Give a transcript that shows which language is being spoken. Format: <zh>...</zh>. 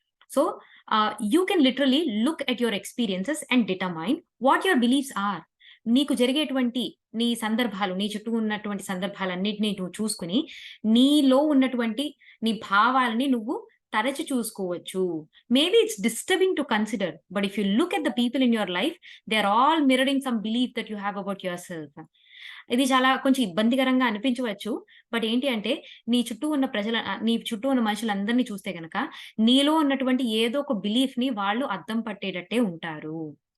<en>So, you can literally look at your experiences and determine what your beliefs are.</en> <te>నీకు జరిగేటువంటి నీ సందర్భాలు, నీ చుట్టూ ఉన్నటువంటి సందర్భాలన్నిటిని నువ్వు చూసుకొని, నీలో ఉన్నటువంటి నీ భావాలని నువ్వు తరచి చూసుకోవచ్చు.</te> <en>Maybe it's disturbing to consider, but if you look at the people in your life, they're all mirroring some belief that you have about yourself.</en> <te>ఇది చాలా కొంచెం ఇబ్బందికరంగా అనిపించవచ్చు. బట్ ఏంటి అంటే నీ చుట్టూ ఉన్న మనుషులందరిని చూస్తే గనక నీలో ఉన్నటువంటి ఏదో ఒక బిలీఫ్‌ని వాళ్ళు అద్దం పట్టేటట్టే ఉంటారు.</te>